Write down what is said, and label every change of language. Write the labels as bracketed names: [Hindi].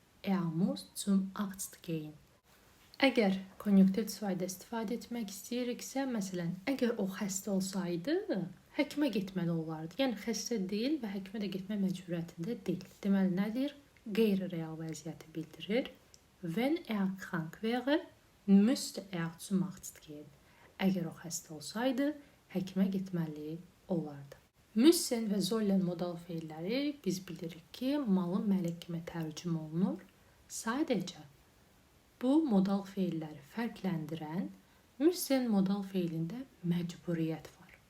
[German] Er muss zum Arzt gehen. [Azerbaijani] Əgər konjunktiv sifətdə istifadə etmək istəyiriksə, məsələn, əgər o xəstə olsaydı, həkimə getməli olardı. Yəni, xəstə deyil və həkimə də getmək məcburiyyətində deyil. Deməli, nədir? Qeyri-real vəziyyəti bildirir. [German] Wenn er krank wäre, müsste er zum Arzt gehen. [Azerbaijani] Əgər o xəstə olsaydı, həkimə getməli olardı. Müssen və sollen modal feilləri biz bilirik ki, malı məlik kimi tərcümə olunur. Sadəcə bu modal feilləri fərqləndirən müssen modal feilində məcburiyyət var.